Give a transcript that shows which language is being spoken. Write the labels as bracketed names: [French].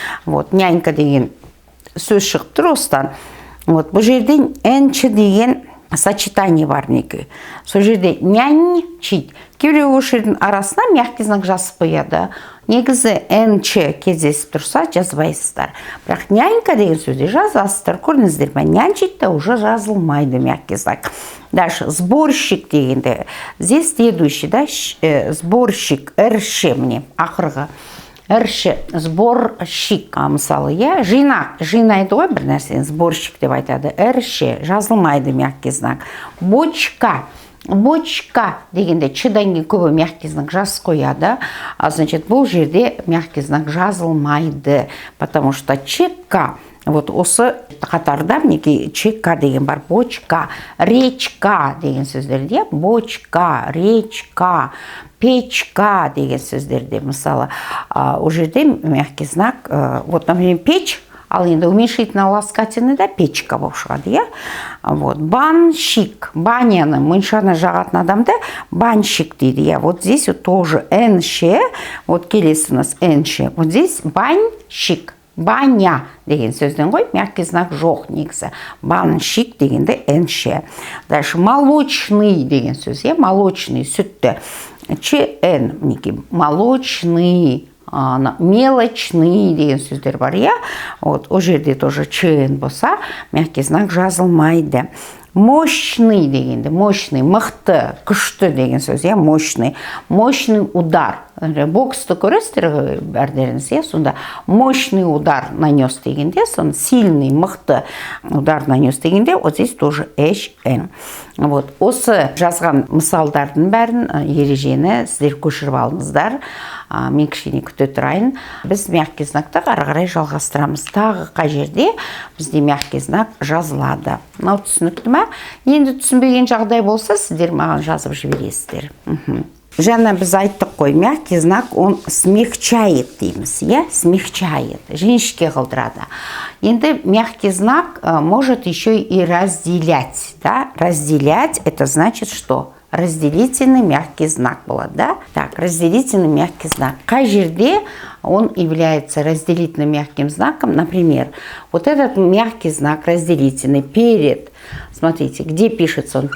[Kazakh] Вот, нянька деген сөз шығып тұр осыдан. Вот, бұл жерде нч деген сочетание бар некі. Сол жерде нянчить. Кейбіреу өшірдің арасына мягкий знак жазып қояды. Негізі нч кездесіп тұрса жазбайсыздар. Бірақ нянька деген сөзде жазасыздар. Көрдіңіздер ме? [Russian] Нянчить та уже [Kazakh] жазылмайды [Russian] мягкий знак. Дальше сборщик дегенде. Здесь следующий, да, сборщик, РШ мне, [Kazakh] ақырғы. РШ, сборщик, мысалы, я, жинайды ғой бір нәрсені, сборщик деп айтады. РШ, жазылмайды мягкий знак. Бочка дегенде чыдан кейін көбі мягкий знак жазып қояды. Значит, бұл жерде мягкий знак жазылмайды, [Russian] потому что [Kazakh] ЧК, вот осы қатарда мінекей ЧК деген бар. Бочка, речка деген сөздерде, бочка, речка, печка деген сөздерде, мысалы, ол жерде мягкий знак, [Russian] вот, например, печь, [Kazakh] ал енді [Russian] уменьшительно ласкательный, [Kazakh] да, печка болып шығады, я. Вот, банщик, баняны, мұншаны жағатын адамды банщик дейді, я. [Russian] Вот здесь вот тоже НШ, вот [Kazakh] келесі [Russian] у нас НШ, вот здесь банщик. [Kazakh] Баня деген сөзден ғой, мягкий знак жоқ негізі. Банщик дегенде НШ. [Russian] Дальше [Kazakh] молочный деген сөз, я, молочный, сүтті. ЧН, мінекей, молочный, мелочный деген сөздер бар, я. Вот, о жерде [Russian] тоже [Kazakh] ЧН болса, мягкий знак жазылмайды. Мощный дегенде, мощный, мықты, күшті деген сөз, я, мощный. [Russian] Мощный удар. [Kazakh] Боксты көресіздер бәрдеріңіз, я, сонда [Russian] мощный удар нанес дегенде, сонда сильный, мықты удар нанес дегенде, вот здесь тоже ШН. [Kazakh] Вот, осы жазған мысалдардың бәрін, ережені сіздер көшіріп алыңыздар. Мен кішкене күте тұрайын. Біз мягкий знакты ары қарай жалғастырамыз. Тағы қай жерде бізде мягкий знак жазылады. Мынау түсінікті ме? Енді түсінбеген жағдай болса, сіздер маған жазып жібересіздер. Жаңа біз айттық қой, мягкий знак, [Russian] он смягчает [Kazakh] дейміз, я, смягчает, жіңішке қылдырады. [Russian] Енді мягкий знак может еще и разделять, да? Разделять, это значит что? Разделительный мягкий знак было, да? Так, разделительный мягкий знак. [Kazakh] Қай жерде [Russian] он является разделительным мягким знаком? Например, вот этот мягкий знак разделительный перед, смотрите, где пишется он?